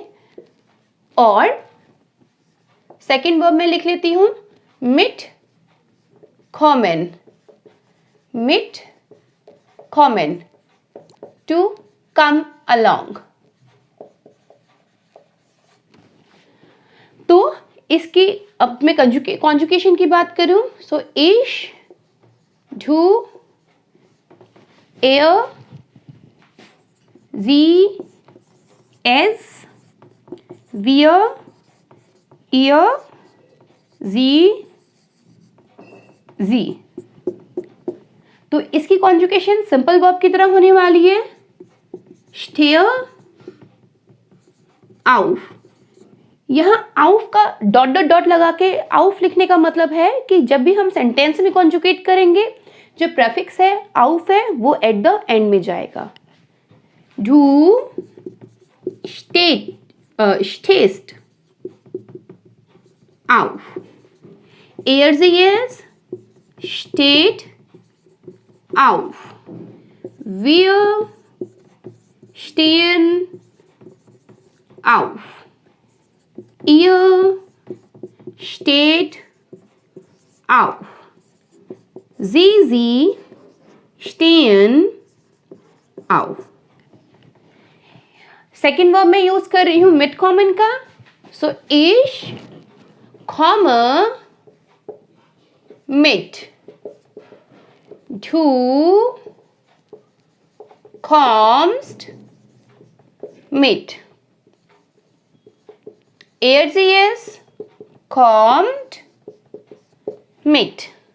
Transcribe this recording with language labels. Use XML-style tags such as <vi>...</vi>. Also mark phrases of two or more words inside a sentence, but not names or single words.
<hi>और सेकेंड वर्ब में लिख लेती हूं</hi> <de>mitkommen, mitkommen,</de> <en>to come along.</en> <hi>तो इसकी अब मैं कॉन्जुगेशन की बात करूं, सो</hi> <de>ich, du, er, sie, es, wir, ihr, sie, sie।</de> <hi>तो इसकी कॉन्जुगेशन सिंपल वर्ब की तरह होने वाली है,</hi> <de>stehe auf।</de> <hi>यहाँ आउफ का डॉट डॉट डॉट लगा के आउफ लिखने का मतलब है कि जब भी हम सेंटेंस में कॉन्जुगेट करेंगे जो प्रेफिक्स है आउफ है वो</hi> <en>at the end</en> <hi>में जाएगा।</hi> <de>Du stehst auf, er sie es steht auf, wir stehen auf, ihr steht auf, sie stehen auf।</de> <hi>सेकेंड वर्ब में यूज कर रही हूं mitkommen का, सो</hi> <de>ich komme mit, du kommst mit, er sie es kommt mit,</de>